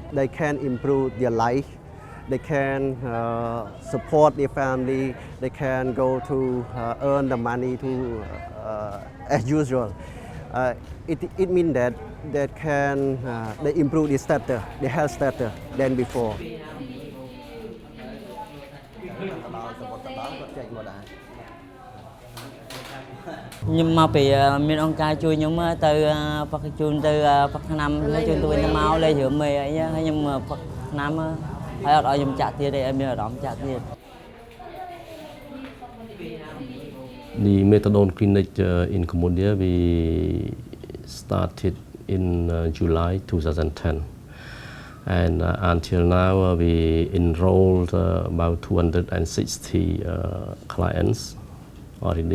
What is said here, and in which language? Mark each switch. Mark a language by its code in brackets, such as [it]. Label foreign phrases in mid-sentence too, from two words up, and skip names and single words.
[en] They can improve their life. They can support their family. They can go to earn the money to as usual. It means that they can they improve the status, the health status than before. [km] ខ្ញុំមកពីមានអង្គការជួយខ្ញុំទៅផឹកជូនទៅផឹកថ្នាំហើយជូនទៅវិញទៅមកលេងរឿងមេអីហើយខ្ញុំផឹកថ្នាំហើយអត់ឲ្យខ្ញុំចាក់ទៀតទេឲ្យមានអារម្មណ៍ចាក់ទៀត [en] The methadone clinic in Cambodia we started in July 2010 and until now we enrolled about 260 clients already.